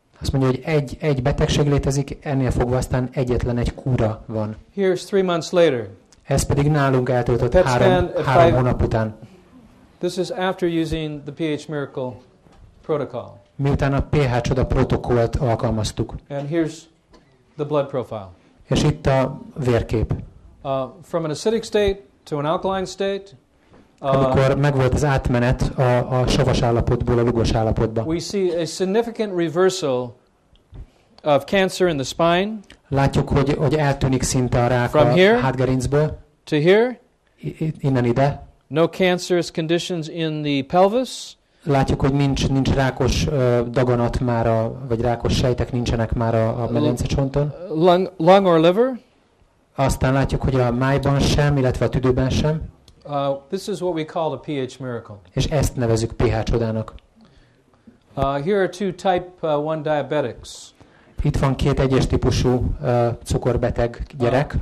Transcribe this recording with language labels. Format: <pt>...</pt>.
<hu>Azt mondja, hogy egy betegség létezik, ennél fogva aztán egyetlen egy kúra van.</hu> <en>Here's 3 months later.</en> <hu>Ez pedig nálunk eltöltött 3 hónap után.</hu> <en>This is after using the PH Miracle protocol.</en> <hu>Miután a PH-csoda protokollt alkalmaztuk.</hu> <en>And here's the blood profile.</en> <hu>És itt a vérkép.</hu> <en>From an acidic state to an alkaline state.</en> <hu>Amikor megvolt az átmenet a savas állapotból a lugos állapotba.</hu> <en>We see a significant reversal of cancer in the spine.</en> <hu>Látjuk, hogy eltűnik szinte a rák a hátgerincből.</hu> <en>To here.</en> <hu>Innen ide.</hu> <en>No cancerous conditions in the pelvis.</en> <hu>Látjuk, hogy nincs rákos daganat már, vagy rákos sejtek nincsenek már a medencecsonton.</hu> <en>Lung or liver.</en> <hu>Aztán látjuk, hogy a májban sem, illetve a tüdőben sem.</hu> <en>This is what we call a PH miracle.</en> <hu>És ezt nevezzük PH-csodának.</hu> <en>Here are 2 type 1 diabetics.</en> <hu>Itt van 2 egyes típusú cukorbeteg gyerek.</hu>